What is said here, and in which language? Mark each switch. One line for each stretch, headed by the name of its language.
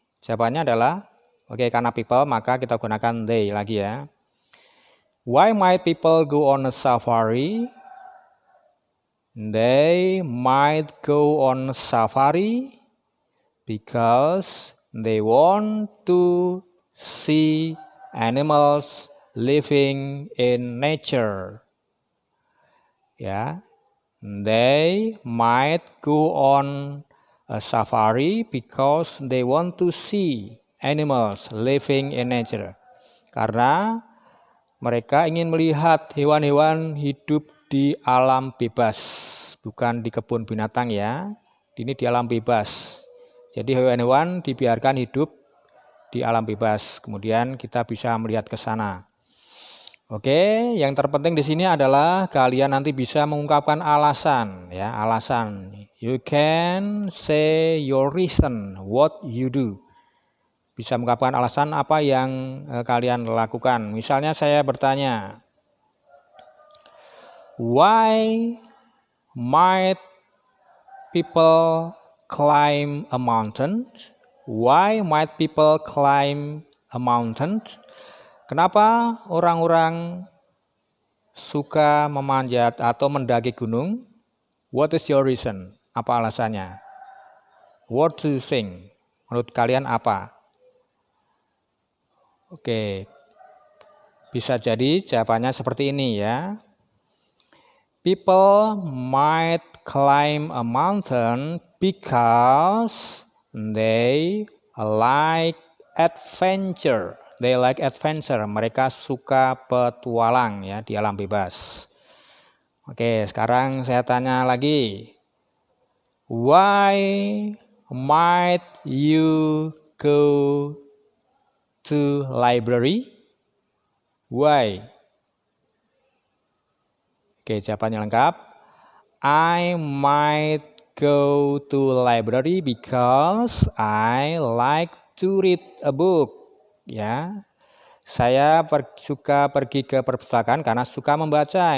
Indonesian: Jawabannya adalah, karena people maka kita gunakan they lagi ya.
English: Why might people go on a safari? They might go on a safari because they want to see animals living in nature. Ya, they might go on a safari because they want to see animals living in nature.
Indonesian: Karena mereka ingin melihat hewan-hewan hidup di alam bebas, bukan di kebun binatang ya. Ini di alam bebas. Jadi hewan-hewan dibiarkan hidup di alam bebas. Kemudian kita bisa melihat ke sana. Oke, yang terpenting di sini adalah kalian nanti bisa mengungkapkan alasan ya, alasan.
English: You can say your reason what you do.
Indonesian: Bisa mengungkapkan alasan apa yang kalian lakukan. Misalnya saya bertanya,
English: why might people climb a mountain? Why might people climb a mountain?
Indonesian: Kenapa orang-orang suka memanjat atau mendaki gunung?
English: What is your reason?
Indonesian: Apa alasannya?
English: What do you think?
Indonesian: Menurut kalian apa? Oke, bisa jadi jawabannya seperti ini ya.
English: People might climb a mountain because they like adventure. They like adventure.
Indonesian: Mereka suka petualang ya di alam bebas. Oke, sekarang saya tanya lagi.
English: Why might you go to library? Why?
Indonesian: Oke, jawabannya lengkap.
English: I might go to library because I like to read a book.
Indonesian: Ya, saya suka pergi ke perpustakaan karena suka membaca.